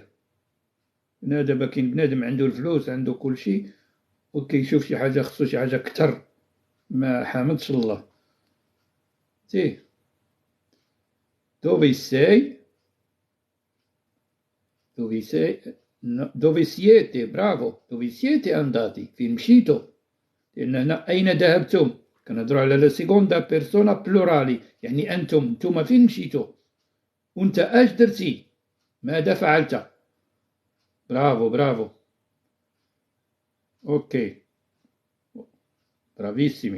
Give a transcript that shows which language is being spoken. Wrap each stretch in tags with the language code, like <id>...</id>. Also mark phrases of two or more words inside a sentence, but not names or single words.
<ar>دابا كاين بنادم عنده الفلوس، عنده كلشي، وكيشوف شي حاجة خصو شي حاجة كتر، ما حامدش الله.</ar> <it>تيه دوفيساي دوفيساي dove siete برافو. dove siete andati</it> <ar>فين مشيتو؟ لأن هنا أين ذهبتم كنهضروا على</ar> <it>la seconda persona plurale,</it> <ar>يعني أنتم، نتوما فين مشيتو؟ وأنت أش درتي؟ ماذا فعلت؟</ar> <it>bravo bravo. أوكي bravissimi.</it>